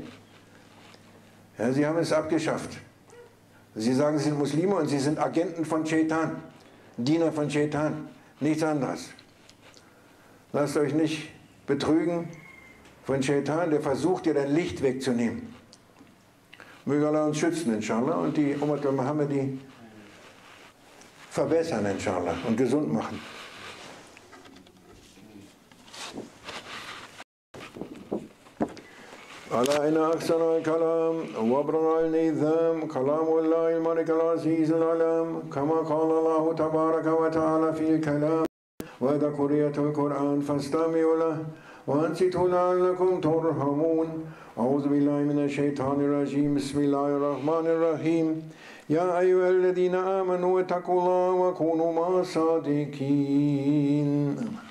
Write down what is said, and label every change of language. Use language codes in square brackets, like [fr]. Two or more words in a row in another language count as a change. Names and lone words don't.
[de] Ja, sie haben es abgeschafft. Sie sagen, sie sind Muslime und sie sind Agenten von Shaitan, Diener von Shaitan, nichts anderes. Lasst euch nicht betrügen von Shaitan, der versucht, dir dein Licht wegzunehmen. Möge Allah uns schützen, inshallah, und die [ar] أمة المحمدي [de] verbessern, inshallah, und gesund machen. [ar] على إن أحسن الكلام وأبرر النظام كلام الله الملك العزيز العلام كما قال الله تبارك وتعالى في الكلام وإذا قرئت القرآن فاستمعوا له وأنصتوا لعلكم ترحمون أعوذ بالله من الشيطان الرجيم بسم الله الرحمن الرحيم يا أيها الذين آمنوا اتقوا الله وكونوا مع الصادقين.